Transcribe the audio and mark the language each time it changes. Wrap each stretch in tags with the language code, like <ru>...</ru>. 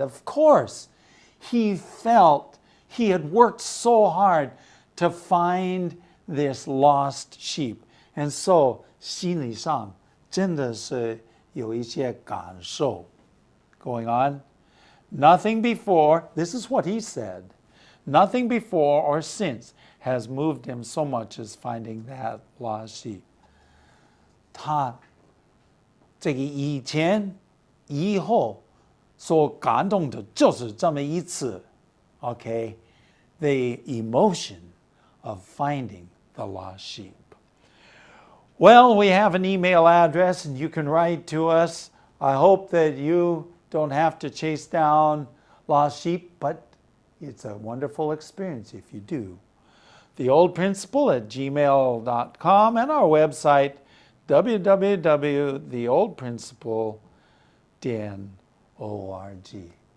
<en>Of course, he felt he had worked so hard to find this lost sheep.</en> <zh>And so, 心理上真的是有一些感受</zh> <en>going on. Nothing before, this is what he said, nothing before or since has moved him so much as finding that lost sheep.</en> <zh>他这个以前以后所感动的就是这么一次</zh> <en>okay, the emotion of finding the lost sheep. Well, we have an email address and you can write to us. I hope that you don't have to chase down lost sheep, but it's a wonderful experience if you do. theoldprinciple@gmail.com and our website www.theoldprinciple.org.</en>